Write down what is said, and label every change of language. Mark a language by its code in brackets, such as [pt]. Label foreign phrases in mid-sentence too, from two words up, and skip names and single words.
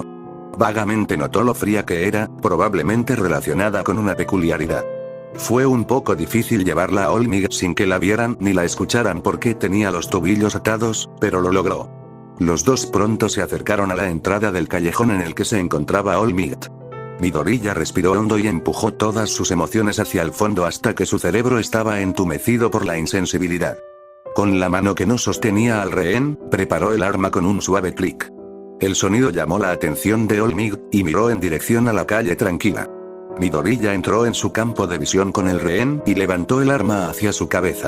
[es] Vagamente notó lo fría que era, probablemente relacionada con una peculiaridad. Fue un poco difícil llevarla a All Might sin que la vieran ni la escucharan porque tenía los tobillos atados, pero lo logró. Los dos pronto se acercaron a la entrada del callejón en el que se encontraba All Might. Midoriya respiró hondo y empujó todas sus emociones hacia el fondo hasta que su cerebro estaba entumecido por la insensibilidad. Con la mano que no sostenía al rehén, preparó el arma con un suave clic. El sonido llamó la atención de All Might, y miró en dirección a la calle tranquila. Midoriya entró en su campo de visión con el rehén y levantó el arma hacia su cabeza.